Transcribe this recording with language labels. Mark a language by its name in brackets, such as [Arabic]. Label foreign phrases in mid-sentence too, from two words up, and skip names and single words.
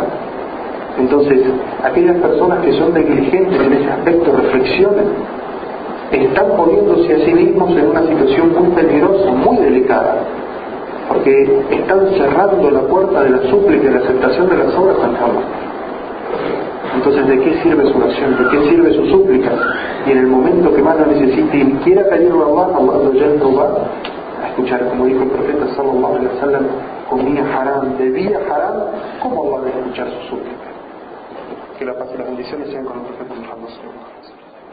[Spanish] Entonces, aquellas personas que son negligentes en ese aspecto, reflexionen, están poniéndose a sí mismos en una situación muy peligrosa, muy delicada, porque están cerrando la puerta de la súplica y la aceptación de las obras ante Allah. Entonces, ¿de qué sirve su oración? ¿De qué sirve su súplica? Y en el momento que más la necesite y quiera pedirlo a Allah ya no va a escuchar. Como dijo el profeta [Arabic] صلى الله عليه وسلم, [Spanish] comía haram, bebía haram, ¿cómo Allah va a escuchar su súplica? Que la paz y las bendiciones sean con el profeta Muhammad [Arabic] صلى الله عليه وسلم.